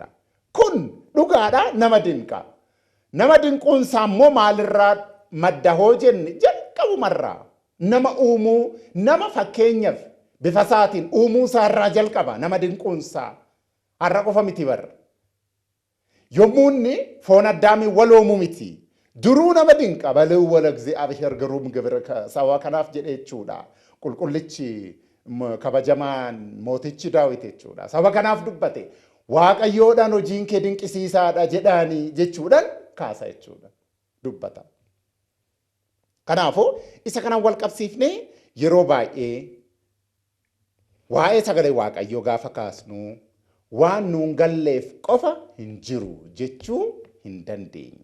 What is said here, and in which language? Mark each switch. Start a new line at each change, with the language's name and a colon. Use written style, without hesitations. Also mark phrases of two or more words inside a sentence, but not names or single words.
Oromo: Kun dhugaadha nama dinqa. Nama dinquunsaa immoo maalirraa madda hoo jenne jalqabumarraa nama uumuu nama fakkeenyaaf bifa isaatiin uumuu isaarraa jalqaba nama dinquunsaa har'a qofa miti barra. Yommuu inni foon addaamii waloomuu miti. Duruu nama dinqa balee wala
Amharic: እግዚአብሔር ግሩም ግብር ሰዋ ከናፍ
Oromo: jedhe jechuudha. Qulqullichi kabajamaan mootichi Daawit jechuudha. Saba kanaaf dubbate Waaqayyoodhaan hojiin kee dinqisiisaadha jedhaanii jechuudhaan kaasa jechuudha. Dubbata. Kanaafuu isa kanaan wal qabsiifnee yeroo baay'ee waa'ee sagalee Waaqayyoo gaafa kaasnu waan nuun galleef qofa hin jiru jechuu hin dandeenyu.